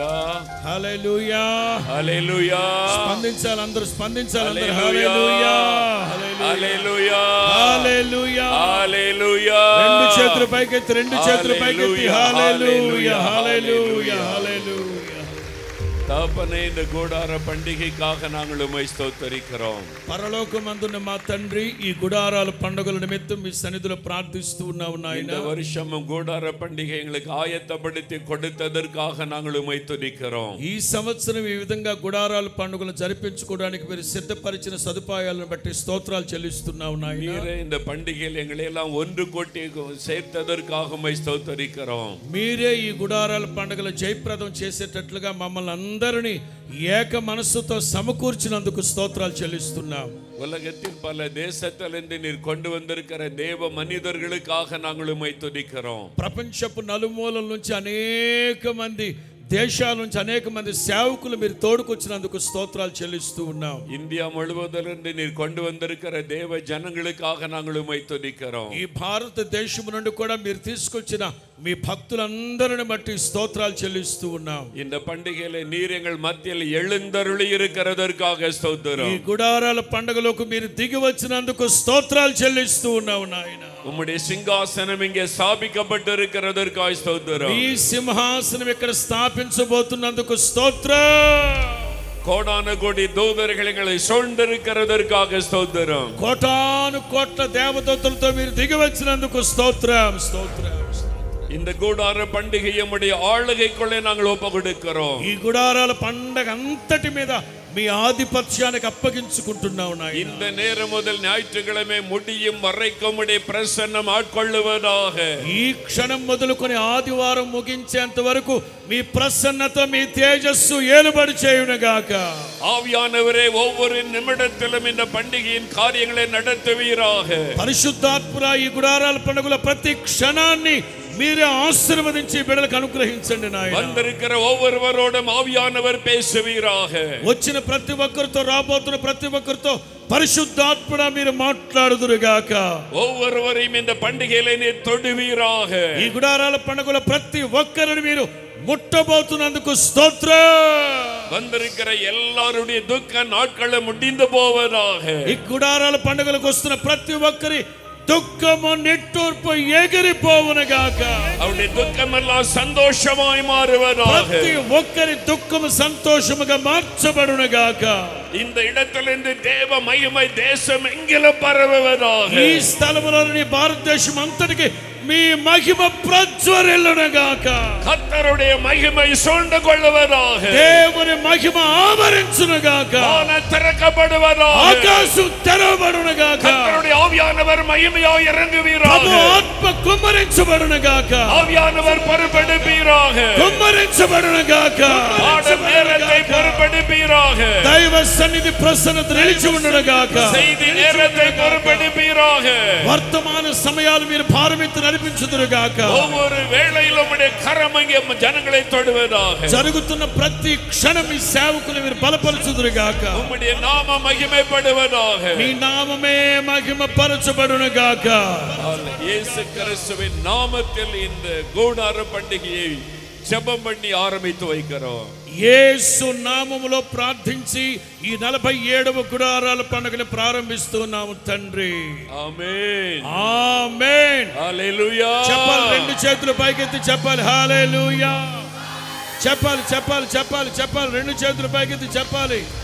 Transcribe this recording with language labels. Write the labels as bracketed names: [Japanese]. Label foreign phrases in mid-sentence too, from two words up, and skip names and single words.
[Telugu] హల్లెలూయా, హల్లెలూయా. స్పందించాలి, అందరూ స్పందించాలి. అందరూ హల్లెలూయా, హల్లెలూయా, హల్లెలూయా, హల్లెలూయా. రెండు చేతులు పైకెత్తి, రెండు చేతులు పైకెత్తి హల్లెలూయా, హల్లెలూయా, హల్లెలూయా. [Tamil] தகப்பனே, இந்த கூடார பண்டிகைக்காக நாங்கள் உம்மை ஸ்தோத்திரிக்கிறோம். [Telugu] పరలోకమందున్న మా తండ్రి, ఈ గుడారాల పండుగల నిమిత్తం మీ సన్నిధిలో ప్రార్థిస్తూ ఉన్నాము నాయనా. [Tamil] இந்த வருஷமும் கூடார பண்டிகை எங்களுக்கு ஆயத்தப்படுத்தி கொடுத்ததற்காக நாங்கள் உம்மை துதிக்கிறோம். [Telugu] ఈ సంవత్సరం ఈ విధంగా గుడారాల పండుగలు జరిపించుకోవడానికి మీరు సిద్ధపరిచిన సదుపాయాలను బట్టి స్తోత్రాలు చెల్లిస్తున్నాము నాయనా. [Tamil] మీరే இந்த பண்டிகையில் எங்களை எல்லாம் ஒன்று கூட்டி சேர்த்ததற்காக உம்மை ஸ்தோத்திரிக்கிறோம். [Telugu] మీరే ఈ గుడారాల పండుగలు జయప్రదం చేసేటట్లుగా మమ్మల్ని అందరినీ ఏక మనస్సుతో సమకూర్చినందుకు స్తోత్రాలు చెల్లిస్తున్నాం. [Tamil] உலகத்தின் பல தேசத்திலிருந்து நீர் கொண்டு வந்திருக்கிற தேவ மனிதர்களுக்காக நாங்கள் உம்மை துதிக்கிறோம். [Telugu] ప్రపంచపు నలుమూలల నుంచి అనేక మంది దేశాల నుంచి అనేక మంది సేవకులు మీరు తోడుకొచ్చినందుకు స్తోత్రాలు చెల్లిస్తూ ఉన్నాం. [Tamil] இந்தியா முழுவதிலிருந்து நீர் கொண்டு வந்திருக்கிற தேவ ஜனங்களுக்காக நாங்கள் உம்மை துதிக்கிறோம். [Telugu] ఈ భారతదేశం నుండి కూడా మీరు తీసుకొచ్చిన మీ భక్తులందరిని బట్టి స్తోత్రాలు చెల్లిస్తూ ఉన్నాం. [Tamil] இந்த பண்டிகையில நீர் எங்கள் மத்தியில் எழுந்தருளி இருக்கிறதற்காக ஸ்தோத்திரம். [Telugu] ఈ గుడారాల పండుగలోకి మీరు దిగి వచ్చినందుకు స్తోత్రాలు చెల్లిస్తూ ఉన్నాం నాయన. [Tamil] உம்முடைய சிங்காசனம் இங்கே ஸ்தாபிக்கப்பட்டிருக்கிறதற்காக ஸ்தோத்திரம். [Telugu] ఈ సింహాసనం ఇక్కడ స్థాపించబోతున్నందుకు స్తోత్రం. [Tamil] கோடான கோடி தூதர்கள் எங்களை சூழ்ந்திருக்கிறதற்காக ஸ்தோத்திரம். [Telugu] కోటాను కోట్ల దేవదూతలతో మీరు దిగి వచ్చినందుకు స్తోత్రం, స్తోత్రం. [Tamil] இந்த கூடார பண்டிகை நம்முடைய ஆளுகைக்குள்ளே நாங்கள் ஒப்பு கொடுக்கிறோம். [Telugu] ఈ గుడారాల పండగ అంతటి మీద మీ ఆధిపత్యానికి అప్పగించుకుంటున్నావు నాయనా. [Tamil] இந்த நேரம் முதல் ஞாயிற்றுக்கிழமை முடியும் வரைக்கும் உம்முடைய பிரசன்னம் ஆட்கொள்ளுவதாக. [Telugu] ఈ క్షణం మొదలుకొని ఆదివారం ముగించేంత వరకు మీ ప్రసన్నత, మీ తేజస్సు ఏలుబడి చేయునుగాక. [Tamil] ஆவியானவரே, ஒவ்வொரு நிமிடத்திலும் இந்த பண்டிகையின் காரியங்களை நடத்துவீராக. [Telugu] పరిశుద్ధాత్మరా, ఈ గుడారాల పండుగల ప్రతి క్షణాన్ని మీరే ఆశీర్వదించి బిడ్డలకు అనుగ్రహించండి నాయనా. [Tamil] வந்திருக்கிற ஒவ்வொருவரோடும் ஆவியானவர் பேசுவீராக. [Telugu] వచ్చిన ప్రతి ఒక్కరితో, రాబోతున్న ప్రతి ఒక్కరితో పరిశుద్ధాత్మరా మీరు మాట్లాడుదురుగాక. [Tamil] ஒவ்வொருவரையும் இந்த பண்டிகையிலே நீர் தொடுவீராக. [Telugu] ఈ గుడారాల పండుగల ప్రతి ఒక్కరిని మీరు ముట్టబోతున్నందుకు స్తోత్రం. [Tamil] வந்திருக்கிற எல்லாருடைய துக்க நாட்களை முடிந்து போவதாக. [Telugu] ఈ గుడారాల పండుగలకు వస్తున్న ప్రతి ఒక్కరి దుఃఖము, నిట్టూర్పు ఎగిరిపోవునుగాక. [Tamil] அவருடைய துக்கமெல்லாம் சந்தோஷமாய் மாறுவதாக. [Telugu] ప్రతి ఒక్కరి దుఃఖము సంతోషముగా మార్చబడునుగాక. [Tamil] இந்த இடத்திலிருந்து தேவ மகிமை தேசம் எங்கிலும் பரவுவதாக. [Telugu] ఈ స్థలములోని భారతదేశం అంతటికి మీ మహిమ ప్రజ్వరిల్లునుగాక. [Tamil] கர்த்தருடைய மகிமை சூழ்ந்து கொள்ளுவதாக. [Telugu] దేవుని మహిమ ఆవరించునుగాక. [Tamil] வானம் திறக்கப்படுவதாக. [Telugu] ఆకాశం తెరవబడునుగాక. [Tamil] கர்த்தருடைய ஆவியானவர் மகிமையாய் இறங்குவீராக. [Telugu] ప్రభు ఆత్మ కుమ్మరించబడునుగాక. [Tamil] ஆவியானவர் பொறுப்பெடுப்பீராக. [Telugu] కుమ్మరించబడునుగాక. [Tamil] பாடும் நேரத்தை பொறுப்பெடுப்பீராக. [Telugu] దైవ సన్నిధి ప్రసన్నత నిలిచి ఉండునుగాక. [Tamil] செய்தி நேரத்தை பொறுப்பெடுப்பீராக. [Telugu] వర్తమాన సమయాలు మీరు భారమిత్తు నడిపించుదురుగాక. [Tamil] ஒவ்வொரு வேளையிலும் உம்முடைய கரம் அங்கே ஜனங்களை தொடுவதாக. [Telugu] జరుగుతున్న ప్రతి క్షణం మీ సేవకులు మీరు బలపరచుదురుగాక. [Tamil] உம்முடைய நாம மகிமைப்படுவதாக. [Telugu] మీ నామమే మహిమ పరచబడునుగాక. [Tamil] இயேசு கிறிஸ்துவின் நாமத்தில் இந்த கூடார பண்டிகையை ஜெபம் பண்ணி ஆரம்பித்து வைக்கிறோம். [Telugu] యేసు నామములో ప్రార్థించి ఈ 47వ గుడారాల పండుగను ప్రారంభిస్తున్నాము తండ్రి. ఆమేన్, ఆమేన్. హల్లెలూయా. చెప్పాలి, రెండు చేతులు పైకెత్తి చెప్పాలి హల్లెలూయా. చెప్పాలి, చెప్పాలి, చెప్పాలి, చెప్పాలి, రెండు చేతులు పైకెత్తి చెప్పాలి.